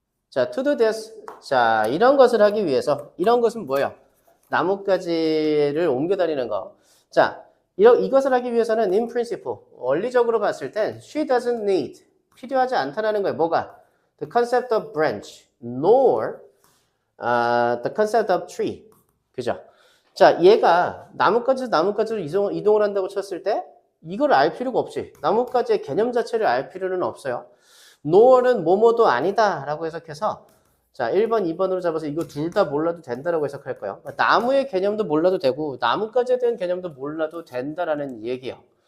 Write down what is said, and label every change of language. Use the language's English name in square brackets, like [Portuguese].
[English] 자, to do this. [Korean] 자, 이런 것을 하기 위해서, 이런 것은 뭐예요? 나뭇가지를 옮겨 다니는 거. 자, 이것을 하기 위해서는 [English] in principle, [Korean] 원리적으로 봤을 땐 [English] she doesn't need, [Korean] 필요하지 않다라는 거예요. 뭐가? [English] The concept of branch, nor the concept of tree. [Korean] 그죠? 자, 얘가 나뭇가지에서 나뭇가지로 이동을 한다고 쳤을 때 이걸 알 필요가 없이 나뭇가지의 개념 자체를 알 필요는 없어요. nor는 뭐뭐도 아니다 라고 해석해서 자, 1번, 2번으로 잡아서 이거 둘 다 몰라도 된다라고 해석할 거예요. 나무의 개념도 몰라도 되고 나뭇가지에 대한 개념도 몰라도 된다라는 얘기예요.